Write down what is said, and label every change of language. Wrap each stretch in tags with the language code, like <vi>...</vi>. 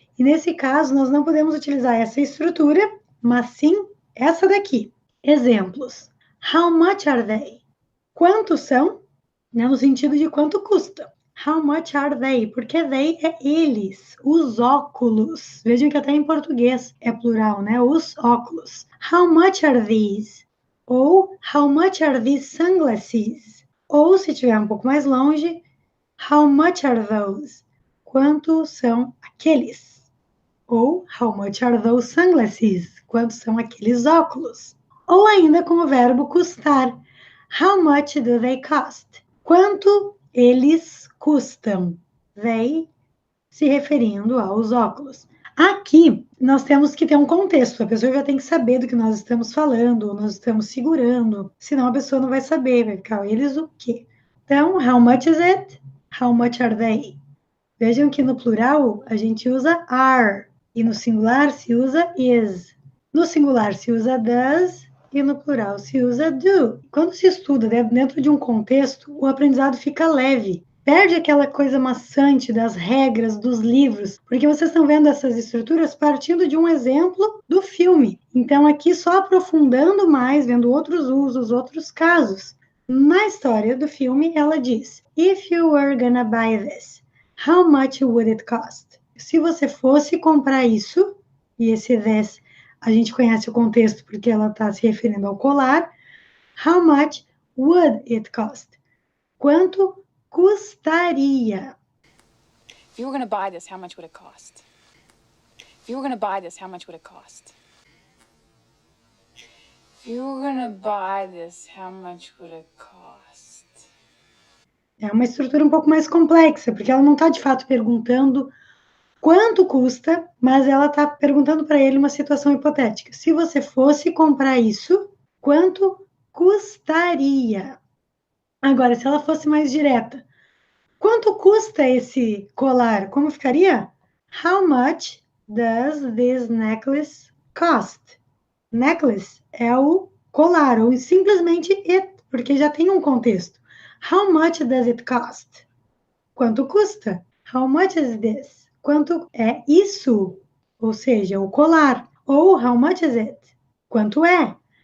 <pt>E nesse caso, nós não podemos utilizar essa estrutura, mas sim essa daqui.</pt> <en>Exemplos. How much are they?</en> <pt>Quantos são? No sentido de quanto custa.</pt> <en>How much are they?</en> <pt>Porque they é eles, os óculos. Vejam que até em português é plural, né? Os óculos.</pt> <en>How much are these?</en> <pt>Ou</pt> <en>how much are these sunglasses?</en> <pt>Ou, se estiver um pouco mais longe,</pt> <en>how much are those?</en> <pt>Quanto são aqueles? Ou</pt> <en>how much are those sunglasses?</en> <pt>Quanto são aqueles óculos? Ou ainda com o verbo custar.</pt> <en>How much do they cost?</en> <pt>Quanto eles custam? They se referindo aos óculos. Aqui nós temos que ter um contexto, a pessoa já tem que saber do que nós estamos falando, ou nós estamos segurando, senão a pessoa não vai saber, vai ficar eles o quê? Então, how much is it?</pt> <en>How much are they?</en> <pt>Vejam que no plural a gente usa are, e no singular se usa is. No singular se usa does, e no plural se usa do. Quando se estuda dentro de um contexto, o aprendizado fica leve. Perde aquela coisa maçante das regras, dos livros, porque vocês estão vendo essas estruturas partindo de um exemplo do filme. Então, aqui só aprofundando mais, vendo outros usos, outros casos. Na história do filme, ela diz:</pt> <en>If you were gonna buy this, how much would it cost?</en> <pt>Se você fosse comprar isso, e esse this, a gente conhece o contexto porque ela está se referindo ao colar.</pt> <en>How much would it cost?</en> <pt>Quanto custaria?</pt> <en>If you were going to buy this, how much would it cost? If you were going to buy this, how much would it cost? If you were going to buy this, how much would it cost?</en> <pt>É uma estrutura um pouco mais complexa, porque ela não está de fato perguntando quanto custa, mas ela está perguntando para ele uma situação hipotética. Se você fosse comprar isso, quanto custaria? Agora, se ela fosse mais direta, quanto custa esse colar? Como ficaria?</pt> <en>How much does this necklace cost?</en> <pt>Necklace é o colar, ou simplesmente it, porque já tem um contexto.</pt> <en>How much does it cost?</en> <pt>Quanto custa?</pt> <en>How much is this?</en> <pt>Quanto é isso? Ou seja, o colar. Ou</pt> <en>how much is it? Quanto é?</en>